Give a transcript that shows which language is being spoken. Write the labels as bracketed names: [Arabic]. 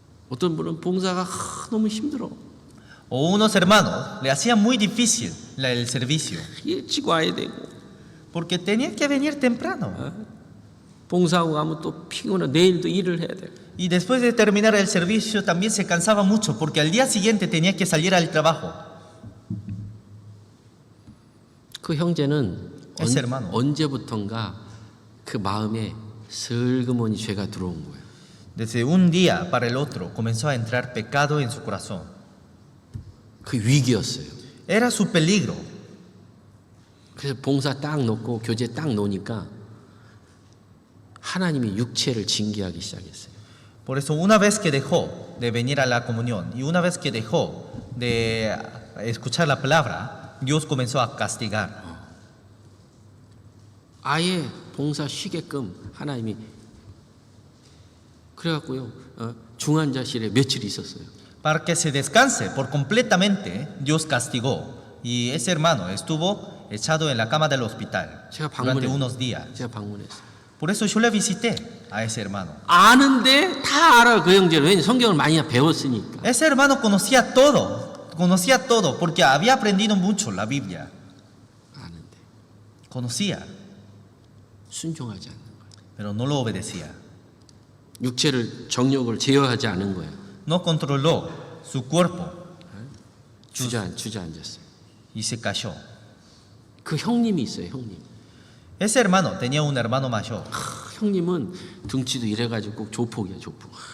[Korean] 어떤 분은 봉사가 너무 힘들어. [Spanish] O unos hermanos le hacían muy difícil el servicio [Korean] 일찍 와야 되고. [Spanish] porque tenían que venir temprano. [Korean] 봉사하고 가면 또 피곤해. 내일도 일을 해야 돼. [Spanish] Y después de terminar el servicio también se cansaba mucho porque al día siguiente tenía que salir al trabajo. [Korean] 그 형제는 [Spanish] Ese hermano. [Korean] 언제부턴가 그 마음에 슬그머니 죄가 들어온 거예요. [Spanish] Desde un día para el otro comenzó a entrar pecado en su corazón. [Korean] 그 위기였어요. [Spanish] Era su peligro. [Korean] 그래서 봉사 딱 놓고 교제 딱 놓으니까 하나님이 육체를 징계하기 시작했어요. [Spanish] Por eso una vez que dejó de venir a la comunión y una vez que dejó de escuchar la palabra, Dios comenzó a castigar. [Korean] 아예 봉사 쉬게끔 하나님이 그래갖고요 중환자실에 며칠 있었어요. [Spanish] Para que se descanse por completamente, Dios castigó y ese hermano estuvo echado en la cama del hospital [Korean] 제가 [Spanish] durante unos días. [Korean] 제가 방문했어요. [Spanish] Por eso yo le visité a ese hermano. [Korean] 아는데 다 알아 그 형제는. 왜냐면 성경을 많이 배웠으니까. [Spanish] Ese hermano conocía todo porque había aprendido mucho la Biblia. [Korean] 아는데 [Spanish] Conocía, [Korean] 순종하지 않는 거예요. [Spanish] pero no lo obedecía. [Korean] 육체를 제어하지 않은 거예요. [Spanish] No controló su cuerpo [Korean] 주저앉았어요. [Spanish] y se cayó. [Korean] 그 형님이 있어요. 형님. [Spanish] Ese hermano tenía un hermano mayor. [Korean] 형님은 등치도 이래가지고 꼭 조폭이야 조폭.